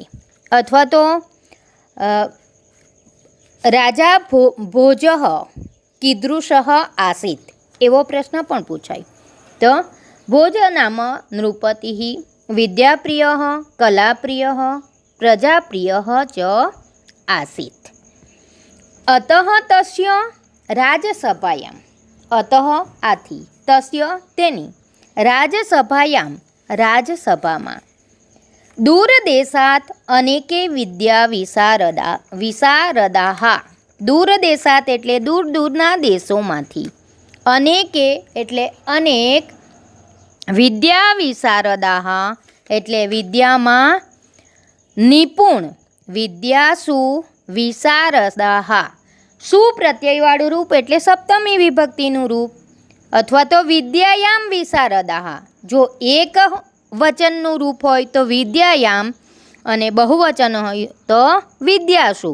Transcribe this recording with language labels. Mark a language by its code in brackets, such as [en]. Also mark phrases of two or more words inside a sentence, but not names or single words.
[gu] અથવા તો રાજા ભોજ [sa] कीदृश आसीत [gu] એવો પ્રશ્ન પણ પૂછાય. [sa] તો भोज नाम नृपति विद्याप्रिय कलाप्रिय प्रजाप्रिय च आसीत्। अतः तस्य राजसभायां, अतः आथी, तस्य तेनी, राजसभायां राजसभामां दूरदेशात् अनेके विशारदाः, [gu] दूरदेशात् એટલે દૂર દૂરના દેશોમાંથી, અનેકે એટલે અનેક, [sa] विद्या विशारदाः [gu] એટલે વિદ્યામાં નિપુણ, [sa] विद्यासु विशारदाः, [gu] સુ પ્રત્યયવાળું રૂપ એટલે સપ્તમી વિભક્તિનું રૂપ, અથવા તો [sa] विद्यायाम् विशारदाः, [gu] જો એક વચનનું રૂપ હોય તો વિદ્યાયામ અને બહુવચન હોય તો વિદ્યાસુ.